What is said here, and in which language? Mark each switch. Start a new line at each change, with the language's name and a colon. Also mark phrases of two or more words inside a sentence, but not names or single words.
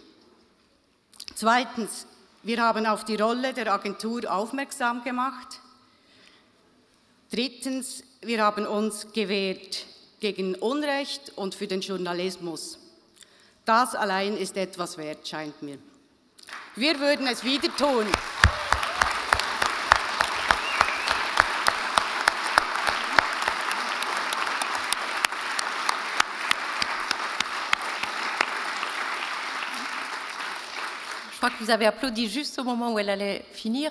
German: Zweitens, wir haben auf die Rolle der Agentur aufmerksam gemacht. Drittens, wir haben uns gewehrt gegen Unrecht und für den Journalismus. Das allein ist etwas wert, scheint mir. Wir würden es wieder tun.
French: Je crois que vous avez applaudi juste au moment où elle allait finir.